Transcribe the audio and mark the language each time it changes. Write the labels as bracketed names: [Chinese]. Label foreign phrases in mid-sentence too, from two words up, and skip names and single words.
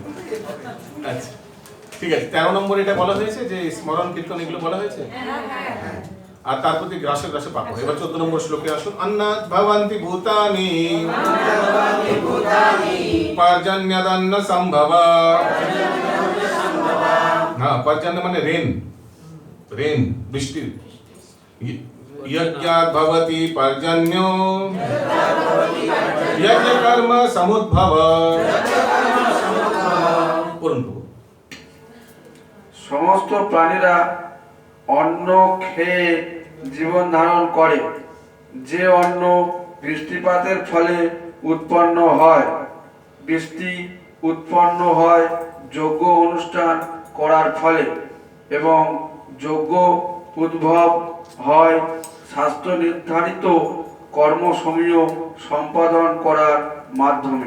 [Bangla] আচ্ছা ঠিক আছে, 13 নম্বর এটা বলা হয়েছে যে স্মরণ কীর্তন এগুলো বলা হয়েছে, আর তার প্রতি গ্রাসে গ্রাসে পাপ হয়। এবার 14 নম্বর শ্লোকে আসুন। [Sanskrit] অন্নাৎ ভবন্তি ভূতানি পর্জন্যদন্ন সম্ভব। [Bangla] হ্যাঁ, পর্জন্য মানে রেন, রেন বৃষ্টি। [Sanskrit] यज्ञात् भवति पर्जन्यो यज्ञ कर्म समुद्भव। [Bangla] সমস্ত প্রাণীরা অন্ন খেয়ে জীবন ধারণ করে। যে অন্ন বৃষ্টিপাতের ফলে উৎপন্ন হয়, বৃষ্টি উৎপন্ন হয় যজ্ঞ অনুষ্ঠান করার ফলে, এবং যজ্ঞ উদ্ভব হয় শাস্ত্র নির্ধারিত কর্মসমূহ সম্পাদন করার মাধ্যমে।